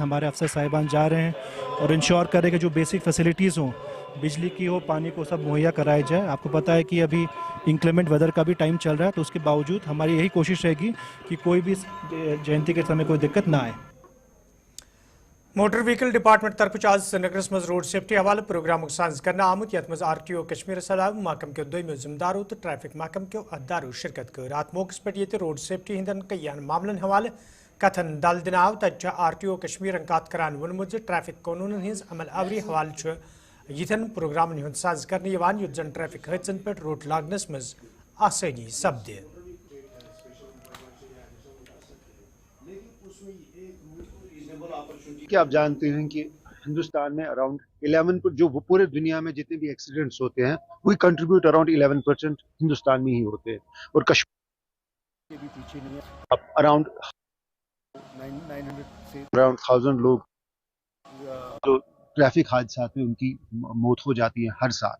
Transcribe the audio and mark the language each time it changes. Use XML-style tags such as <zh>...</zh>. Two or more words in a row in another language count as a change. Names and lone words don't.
<hi>हमारे अफसर साहिबान जा रहे हैं और इंश्योर करें कि जो</hi> <en>basic facilities</en> <hi>हों, बिजली की हो, पानी को, सब मुहैया कराया जाए। आपको पता है कि अभी</hi> <en>inclement weather</en> <hi>का भी टाइम चल रहा है, तो उसके बावजूद हमारी यही कोशिश रहेगी कि कोई भी जयंती के समय कोई दिक्कत ना आए।</hi> <en>Motor Vehicle Department</en> <ks>तरफ आज श्रीनगरस मज</ks> <en>road safety</en> <ks>हवाले प्रोग्राम साज कर आमुत, यथ मज RTO कश्मीर सलाह महकम के दोमो जिम्मेदारों तो ट्रैफिक महकम के अहदेदारों शिरकत कर। अत मौके पे</ks> <en>road safety</en> <ks>हंदन कईन मामलन हवाले कथन दल दिन आव। तत RTO कश्मीर कत करान वोनमुत ट्रैफिक कानून हज अमल आवरी हवाले यिथन प्रोग्रामन हुंद साज कर युत जन ट्रैफिक हादसन पे रोक लागनस मज आसानी सपदे।</ks> <hi>कि आप जानते हैं कि हिंदुस्तान में अराउंड 11 पर जो पूरे दुनिया में जितने भी एक्सीडेंट्स होते हैं वही कंट्रीब्यूट अराउंड 11% हिंदुस्तान में ही होते हैं। और कश्मीर के भी पीछे नहीं है। अराउंड 1000 लोग जो ट्रैफिक हादसात में उनकी मौत हो जाती है हर साल।</hi>